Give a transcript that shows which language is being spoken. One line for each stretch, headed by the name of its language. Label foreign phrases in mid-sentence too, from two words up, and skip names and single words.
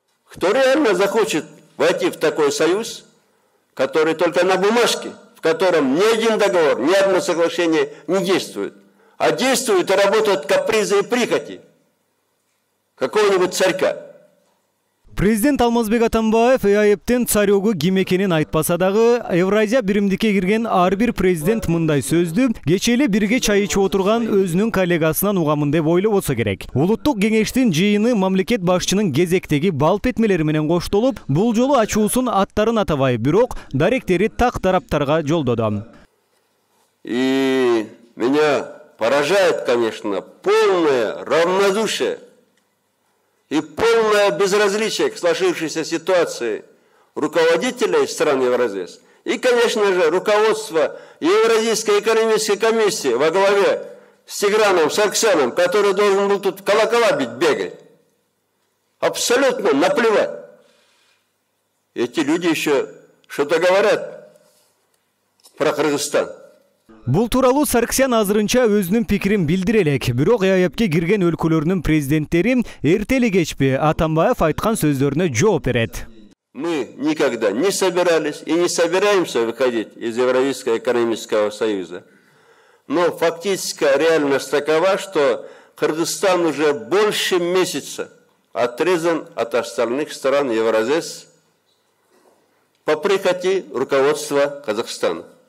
Russian: Кто реально захочет войти в такой союз, который только на бумажке, в котором ни один договор, ни одно соглашение не действует, а действуют и работают капризы и прихоти какого-нибудь царька.
Kyrgyz: Президент Алмазбек Атамбаев ЭАЭПтен царёгу ким экенин айтпаса дагы, Евразия биримдикке кирген ар бир президент мындай сөздү кече эле бирге чай ичип отурган өзүнүн коллегасынан угамын деп ойлоп болсо керек. Улуттук кеңештин жыйыны мамлекет башчынын кезектеги балп этмелери менен коштолуп, бул жолу ачуусун аттарын атабай, бирок даректери так тараптарга жолдоду.
Russian: И меня поражает, конечно, полное равнодушие и полное безразличие к сложившейся ситуации руководителей стран Евразес и, конечно же, руководство Евразийской экономической комиссии во главе с Тиграном Сарксяном, который должен был тут колокола бить, бегать. Абсолютно наплевать. Эти люди еще что-то говорят про Кыргызстан.
Kyrgyz: Бул тууралуу Сарксян азырынча өзүнүн пикирин билдире элек, бирок ЭАЭПке кирген өлкөлөрдүн президенттери эртели кечпи Атамбаев айткан сөздөрүнө жооп берет.
Russian: Мы никогда не собирались и не собираемся выходить из Евразийского экономического союза. Но фактическая реальность такова, что Кыргызстан уже больше месяца отрезан от остальных стран Евразес по прихоти руководства Казахстана.